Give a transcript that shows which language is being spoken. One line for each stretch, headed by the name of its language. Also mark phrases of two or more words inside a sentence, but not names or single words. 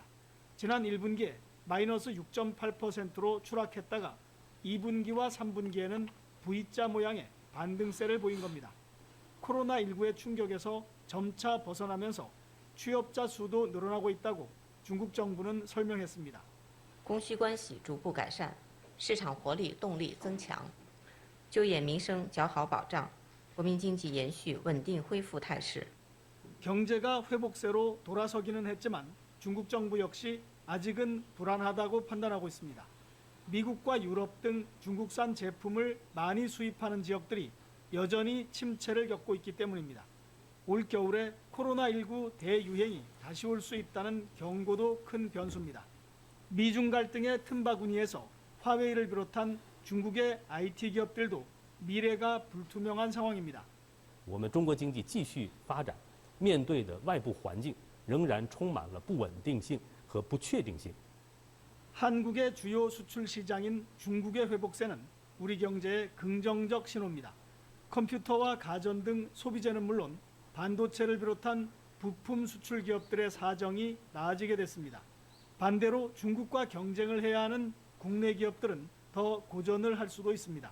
Korean: 지난 1분기에 마이너스 6.8%로 추락했다가 2분기와 3분기에는 V자 모양의 반등세를 보인 겁니다. 코로나19의 충격에서 점차 벗어나면서 취업자 수도 늘어나고 있다고 중국 정부는 설명했습니다.
Chinese: 供需关系逐步改善，市场活力动力增强，就业民生较好保障，国民经济延续稳定恢复态势。
Korean: 경제가 회복세로 돌아서기는 했지만 중국 정부 역시 아직은 불안하다고 판단하고 있습니다. 미국과 유럽 등 중국산 제품을 많이 수입하는 지역들이 여전히 침체를 겪고 있기 때문입니다. 올 겨울에 코로나19 대유행이 다시 올 수 있다는 경고도 큰 변수입니다. 미중 갈등의 틈바구니에서 화웨이를 비롯한 중국의 IT 기업들도 미래가 불투명한 상황입니다.
Chinese: 我们中国经济继续发展，面对的外部环境仍然充满了不稳定性和不确定性。
Korean: 한국의 주요 수출 시장인 중국의 회복세는 우리 경제의 긍정적 신호입니다. 컴퓨터와 가전 등 소비재는 물론 반도체를 비롯한 부품 수출 기업들의 사정이 나아지게 됐습니다. 반대로 중국과 경쟁을 해야 하는 국내 기업들은 더 고전을 할 수도 있습니다.